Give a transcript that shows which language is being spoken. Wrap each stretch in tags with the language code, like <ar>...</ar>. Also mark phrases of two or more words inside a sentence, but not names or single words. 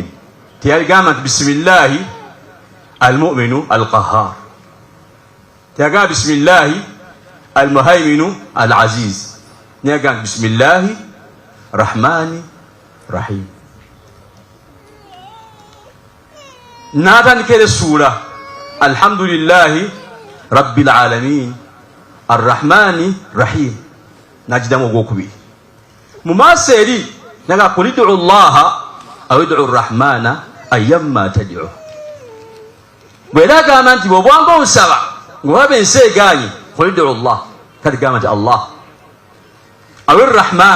<lg>Teyagamba nti</lg> <ar>بسم الله المؤمن القهار,</ar> <lg>teyagamba</lg> <ar>بسم الله المهيمن العزيز,</ar> <lg>neyagamba</lg> <ar>بسم الله الرحمن الرحيم.</ar> <lg>N'atandika essuula</lg> <ar>الحمد لله رب العالمين الرحمن الرحيم,</ar> <lg>n'agidamu ogwokubiri. Mu maaso eri naga</lg> <ar>قل ادعوا الله أو ادعوا الرحمن أيا ما تدعوا.</ar> <lg>Bw'era agamba nti bw'obwanga onsaba ng'olaba ensi egaanye</lg> <ar>قل ادعوا الله,</ar> <lg>kati gamba nti</lg> <ar>الله أو الرحمن.</ar>